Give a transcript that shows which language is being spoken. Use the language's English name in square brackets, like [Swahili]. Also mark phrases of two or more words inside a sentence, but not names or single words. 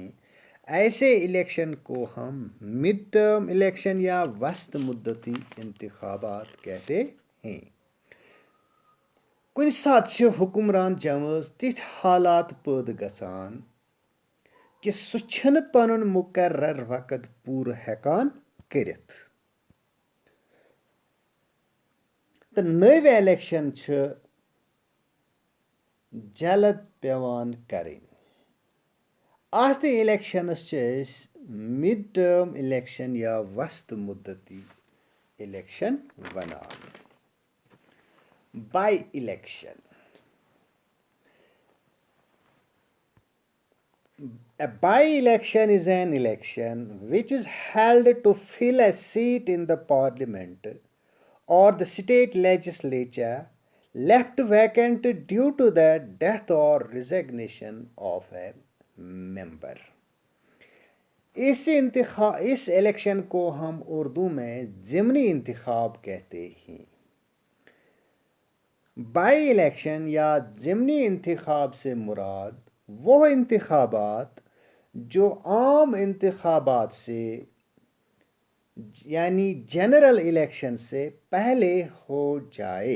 [Urdu] ایسے الیکشن کو ہم [English] mid term election [Urdu] یا وسط مدتی انتخابات کہتے ہیں. [Kashmiri] कुछ साथ हुक्मरान जमस तिथ हालात पैद गसान कि सु छन पनुन मुकर्रर वक़्त पूर हेकान करित. तो नव इलेक्शन जल्द पेवान करें. अत इलेक्शनस [English] mid term election [Kashmiri] या [Urdu] وسط مدتی [Kashmiri] इलेक्शन वनान. [English] By election. A by-election is an election which is held to fill a seat in the parliament or the state legislature left vacant due to the death or resignation of a member. [Urdu] اس الیکشن کو ہم اردو میں ضمنی انتخاب کہتے ہیں. [English] by election [Urdu] یا ضمنی انتخاب سے مراد وہ انتخابات جو عام انتخابات سے یعنی [English] general election [Urdu] سے پہلے ہو جائے.